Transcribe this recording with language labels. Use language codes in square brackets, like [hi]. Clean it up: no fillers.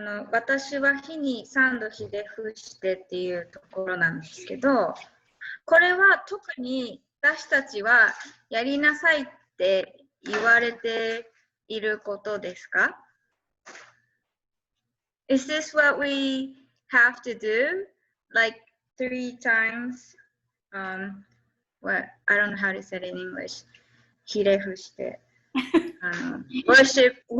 [ja] 私は日に3度ひれ伏してっていうところなんですけど、これは特に私たちはやりなさいって言われていることですか？ [en] Is this what we have to do? Like 3 times? I don't know how to say it in English. [ja] ひれ伏して。 [en] worship